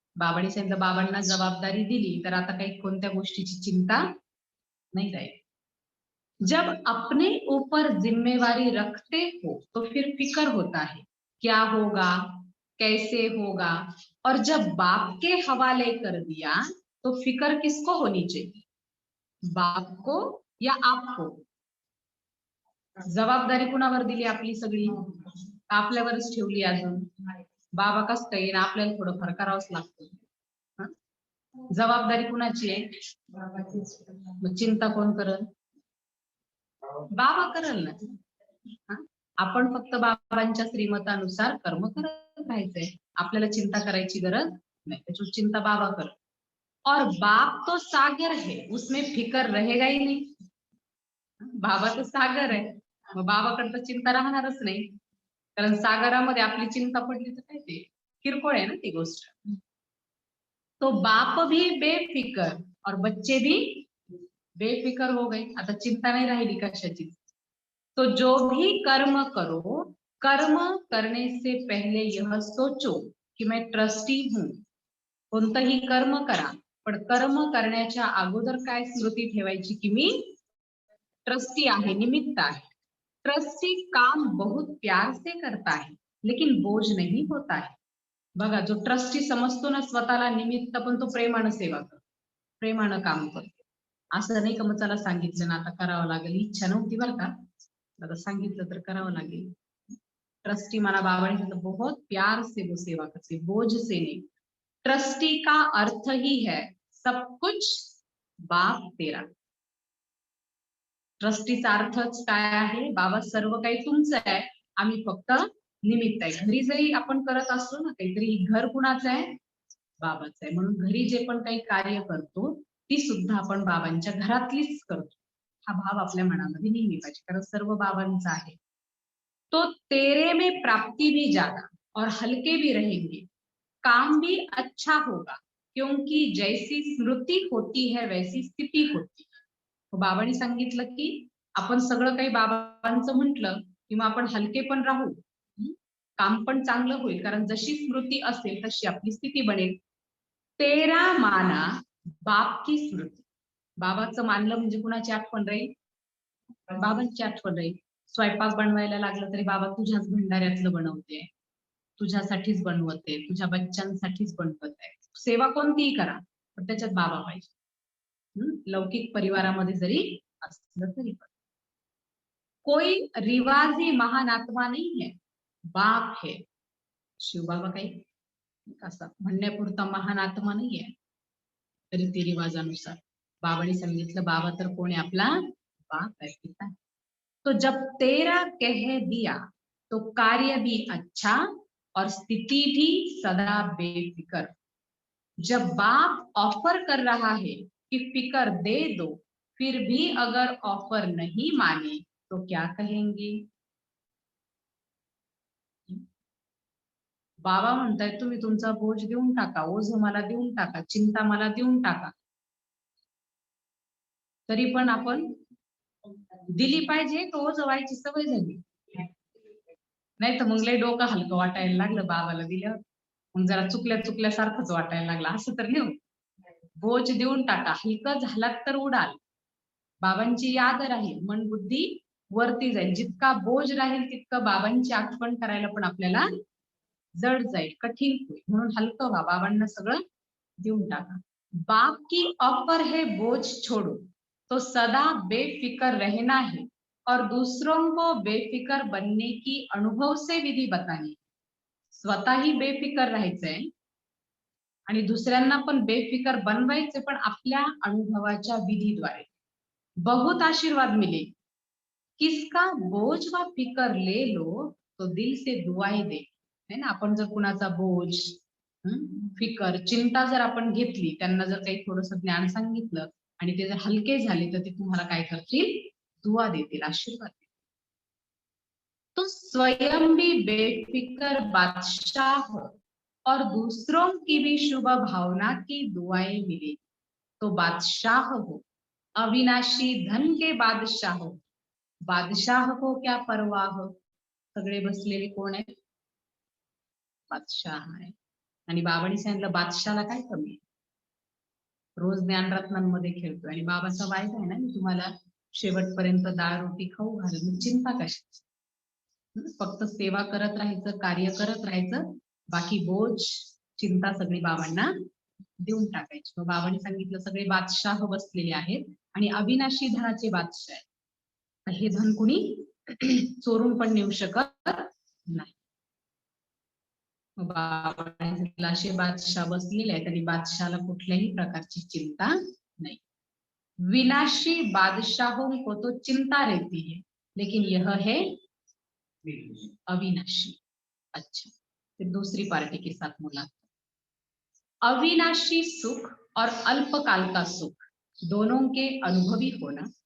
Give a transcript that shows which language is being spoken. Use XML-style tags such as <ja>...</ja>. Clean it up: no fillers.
<mr>बाबांनी सांगितलं बाबांना जबाबदारी दिली तर आता काही कोणत्या गोष्टीची चिंता</mr> <hi>नहीं रहेगी. जब अपने ऊपर जिम्मेवारी रखते हो तो फिर फिक्र होता है क्या होगा, कैसे होगा. और जब बाप के हवाले कर दिया तो फिक्र किसको होनी चाहिए, बाप को या आपको.</hi> <mr>जबाबदारी कुणावर दिली आपली सगळी, आपल्यावरच ठेवली अजून. बाबा कसं काही ना आपल्याला थोडंफार करावंच लागतं. हं? जबाबदारी कुणाची आहे, मग चिंता कोण करल, बाबा करल ना. हं? आपण फक्त बाबांच्या श्रीमतानुसार कर्म करत राहायचंय, आपल्याला चिंता करायची गरज नाही. त्याची चिंता बाबा कर.</mr> <hi>और बाप तो सागर है, उसमें फिकर रहेगा ही नहीं.</hi> <mr>बाबा तर सागर आहे, मग बाबाकडे तर चिंता राहणारच नाही, कारण सागरामध्ये आपली चिंता पडली तर काय ते किरकोळ आहे ना ती गोष्ट.</mr> <hi>तो बाप भी बेफिकर और बच्चे भी बेफिकर हो गए.</hi> <mr>आता चिंता नाही राहिली कशाची.</mr> <hi>तो जो भी कर्म करो, कर्म करने से पहले यह सोचो कि मैं ट्रस्टी हूं.</hi> <mr>कोणतंही कर्म करा, पण कर्म करण्याच्या अगोदर काय स्मृती ठेवायची की मी ट्रस्टी आहे, निमित्त आहे.</mr> <hi>ट्रस्टी काम बहुत प्यार से करता है लेकिन बोझ नहीं होता है.</hi> <mr>बघा, जो ट्रस्टी समजतो ना स्वतःला निमित्त, पण तो प्रेमानं सेवा करतो, प्रेमानं काम करतो. असं नाही का मग चला सांगितलं ना आता करावं लागेल, इच्छा नव्हती बरं का, आता सांगितलं तर करावं लागेल.</mr> <hi>ट्रस्टी</hi> <mr>मला बाबांनी सांगितलं</mr> <hi>बहुत प्यार से वो सेवा करते, बोझ से नहीं. ट्रस्टी का अर्थ ही है सब कुछ बाप तेरा.</hi> <mr>ट्रस्टीचा अर्थच काय आहे, बाबा सर्व काही तुमचं आहे, आम्ही फक्त निमित्त आहे. घरी जरी आपण करत असलो ना काहीतरी, घर कुणाचं आहे, बाबाचं आहे. म्हणून घरी जे पण काही कार्य करतो ती सुद्धा आपण बाबांच्या घरातलीच करतो. हा भाव आपल्या मनामध्ये नेहमी पाहिजे, कारण सर्व बाबांचं आहे.</mr> <hi>तो तेरे में प्राप्ति भी ज्यादा और हल्के भी रहेंगे, काम भी अच्छा होगा, क्योंकि जैसी स्मृती होती है वैसी स्थिती होती है.</hi> <mr>बाबांनी सांगितलं की आपण सगळं काही बाबांचं म्हटलं की मग आपण हलके पण राहू, काम पण चांगलं होईल, कारण जशी स्मृती असेल तशी आपली स्थिती बनेल.</mr> <hi>तेरा माना बाप की स्मृती.</hi> <mr>बाबाचं मानलं म्हणजे कुणाची आठवण राहील, बाबांची आठवण राहील. स्वयंपाक बनवायला लागलं तरी बाबा तुझ्याच भंडाऱ्यातलं बनवते, तुझ्यासाठीच बनवते, तुझ्या बच्चांसाठीच बनवत आहे. सेवा कोणतीही करा पण त्याच्यात बाबा पाहिजे. लौकिक परिवारामध्ये जरी असलं तरी पण.</mr> <hi>कोई रिवाजी महान आत्मा नहीं है, बाप है.</hi> <mr>शिवबाबा काही असं म्हणण्यापुरता महान आत्मा नाही आहे. रीतिरिवाजानुसार बाबांनी सांगितलं बाबा तर कोण आहे, आपला बाप आहे, पिता.</mr> <hi>तो जब तेरा कह दिया तो कार्य भी अच्छा और स्थिति भी सदा बेफिक्र। जब बाप ऑफर कर रहा है कि फिकर दे दो, फिर भी अगर ऑफर नहीं माने तो क्या कहेंगे?</hi> <mr>बाबा म्हणतायत तुम्ही तुमचा बोझ देऊन टाका, ओझ मला देऊन टाका, चिंता मला देऊन टाका. तरी पण आपण दिली पाहिजे तो ओझ व्हायची सवय झाली. नाही तर मग लय डोकं हलकं वाटायला लागलं बाबाला दिल्यावर. मग जरा चुकल्यासारखंच वाटायला लागलं. असं तर नाही होत. बोझ देऊन टाका, हलकं झालात तर उडाल. बाबांची याद राहील, मन बुद्धी वरती जाईल. जितका बोझ राहील तितकं बाबांची आठवण करायला पण आपल्याला जड जाईल, कठीण होईल. म्हणून हलकं व्हा, बाबांना सगळं देऊन टाका.</mr> <hi>बाप की ऑफर है बोझ छोड़ो, तो सदा बेफिक्र रहना है और दूसरों को बेफिक्र बनने की अनुभव से विधी बतानी.</hi> <mr>स्वतःही बेफिक्र राहायचंय आणि दुसऱ्यांना पण बेफिक्र बनवायचे, पण आपल्या अनुभवाच्या विधीद्वारे.</mr> <hi>बहुत आशीर्वाद मिले. किसका बोझ व फिकर ले लो तो दिल से दुआएं दे.</hi> <mr>है ना, आपण जर कुणाचा बोझ, फिकर, चिंता जर आपण घेतली, त्यांना जर काही थोडस ज्ञान सांगितलं आणि ते जर हलके झाले, तर ते तुम्हाला काय करतील? दुआ देतील, आशीर्वाद देतील.</mr> <hi>तो स्वयं भी बेफिक्र बादशाह और दूसरों की भी शुभ भावना की दुआएं मिले तो बादशाह हो, अविनाशी धन के बादशाह हो. बादशाह को क्या परवाह.</hi> <mr>सगळे बसलेले कोण आहेत? बादशाह आहे. आणि बाबांनी सांगितलं बादशाहला काय कमी आहे. रोज ज्ञानरत्नांमध्ये खेळतोय आणि बाबाचा वायदा आहे ना, मी तुम्हाला शेवटपर्यंत डाळ रोटी खाऊ घालून. मग चिंता कशाची? फक्त सेवा करत राहायचं, कार्य करत राहायचं, बाकी बोझ चिंता सगळी बाबांना देऊन टाकायची. मग बाबांनी सांगितलं सगळे बादशाह बसलेले आहेत आणि अविनाशी धनाचे बादशाह आहेत. हे धन कुणी चोरून पण नेऊ शकत नाही. बाबांनी असे बादशाह बसलेले आहेत आणि बादशाहला कुठल्याही प्रकारची चिंता नाही.</mr> <hi>विनाशी बादशाहों को तो चिंता रहती है, लेकिन यह है अविनाशी. अच्छा, फिर दूसरी पार्टी के साथ मुलाकात. अविनाशी सुख और अल्पकाल का सुख दोनों के अनुभवी होना.</hi>